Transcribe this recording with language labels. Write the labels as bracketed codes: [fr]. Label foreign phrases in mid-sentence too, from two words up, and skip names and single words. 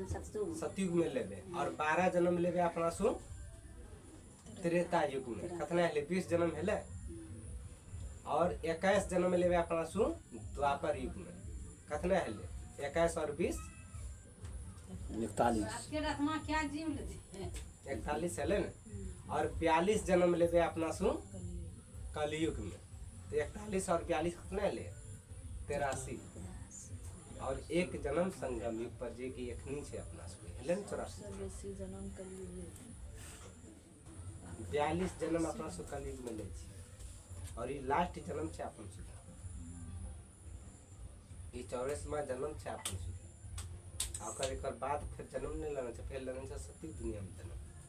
[mai] सतयुग में लेबे, और 12 जन्म लेबे अपना सु त्रेता युग में, कतना हेले 20 जन्म हेले, और 21 जन्म लेबे अपना सु द्वापर युग में, कतना हेले 21 और 20 41 हेले ना, और 42 जन्म लेबे अपना सु कलयुग में, तो 41 और 42 कितना हेले 83, और एक जन्म संगम युग पर जे की एखनी छै अपना सबके हेले न 84 जन्म कलियुग 42 जन्म अपना सब कलयुग में ले छी, और ये लास्ट जन्म छै अपन सब, ये 84वां जन्म छै अपन सब, और एकर बाद फिर जन्म नहीं लेना छै, फिर लेना छै सतयुग दुनिया में जन्म।